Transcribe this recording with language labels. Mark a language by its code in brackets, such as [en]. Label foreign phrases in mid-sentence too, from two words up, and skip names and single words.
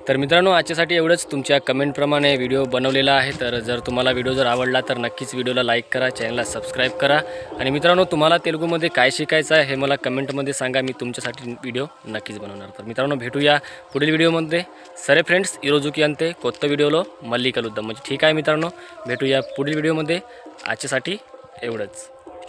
[mr] तर मित्रांनो आजच्यासाठी एवढंच. तुमच्या कमेंटप्रमाणे व्हिडिओ बनवलेला आहे. तर जर तुम्हाला व्हिडिओ जर आवडला तर नक्कीच व्हिडिओला लाईक करा, चॅनलला सबस्क्राईब करा. आणि मित्रांनो तुम्हाला तेलुगूमध्ये काय शिकायचं आहे हे मला कमेंटमध्ये सांगा. मी तुमच्यासाठी व्हिडिओ नक्कीच बनवणार. तर मित्रांनो भेटूया पुढील व्हिडिओमध्ये. [te] సరే ఫ్రెండ్స్ ఈరోజుకి అంతే. కొత్త వీడియోలో మళ్ళీ కలుద్దాం. [mr] म्हणजे ठीक आहे मित्रांनो, भेटूया पुढील व्हिडिओमध्ये. आजच्यासाठी एवढंच.